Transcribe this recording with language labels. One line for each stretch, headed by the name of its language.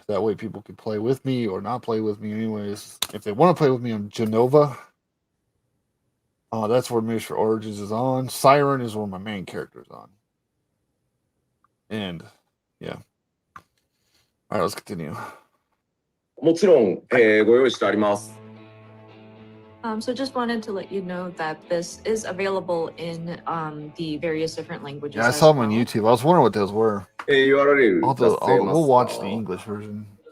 English: That way people can play with me or not play with me anyways. If they want to play with me on Genova, that's where Muse for Origins is on. Siren is where my main character is on. And, yeah. All right, let's continue.
Japanese: もちろん、ご用意してあります。
English: So just wanted to let you know that this is available in the various different languages. Yeah, I saw them on YouTube. I was wondering what those were. URL we'll watch the English version.